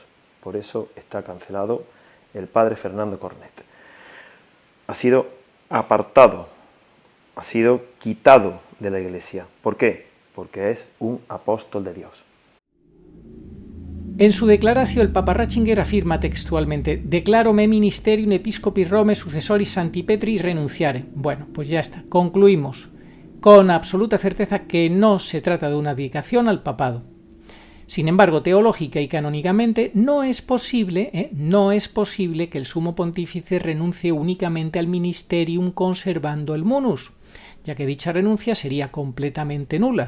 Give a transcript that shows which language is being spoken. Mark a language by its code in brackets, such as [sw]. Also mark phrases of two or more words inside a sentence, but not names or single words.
[es] Por eso está cancelado el padre Fernando Cornet. Ha sido apartado, ha sido quitado de la Iglesia. ¿Por qué? Porque es un apóstol de Dios. En su declaración, el Papa Ratzinger afirma textualmente: [la] «Declaro me ministerium episcopi Rome successoris Sancti Petri renunciare». [es] Bueno, pues ya está, concluimos con absoluta certeza que no se trata de una dedicación al papado. Sin embargo, teológica y canónicamente no es posible que el sumo pontífice renuncie únicamente al ministerium conservando el munus, ya que dicha renuncia sería completamente nula.